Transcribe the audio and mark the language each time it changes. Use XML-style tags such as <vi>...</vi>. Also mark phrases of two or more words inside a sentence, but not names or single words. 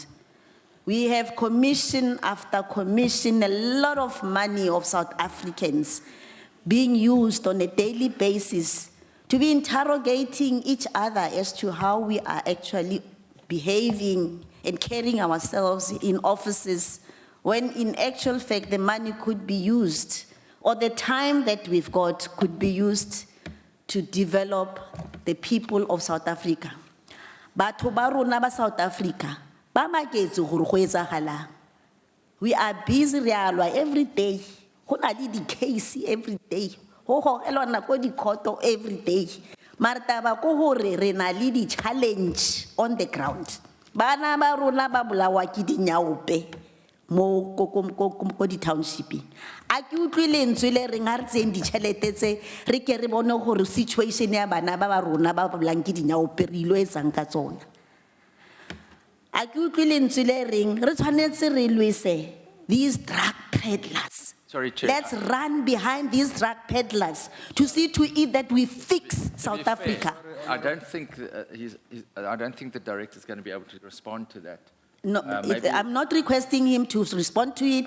<en>We have commission after commission, a lot of money of South Africans being used on a daily basis to be interrogating each other as to how we are actually behaving and carrying ourselves in offices, when in actual fact the money could be used, or the time that we've got could be used to develop the people of South Africa.</en> <st>Batho ba rona ba South Africa, ba maketse gore go etsagalang.</st> <en>We are busy</en> <st>re alwa</st> <en>every day</en> <st>Go na le di-case</st> <en>every day.</en> <st>Go gogelwa nako di-court every day. Mara taba ko hore re na le di-challenge</st> <en>on the ground.</en> <st>Bana ba rona ba bolawa ke dinyaope mo ko di-township. A ke utlwe lentswe le reng ha re tseng ditšhelete tse re ke re bone gore situation ya bana ba ba rona ba bolang ke dinyaope re ilo etsang ka tsona. A ke utlwe lentswe le reng re tshwanetse re lwese</st> <en>these drug peddlers. Sorry, Chair. Let's run behind these drug peddlers to see to it that we fix South Africa. I don't think I don't think the director is going to be able to respond to that. No, maybe- I'm not requesting him to respond to it.</en>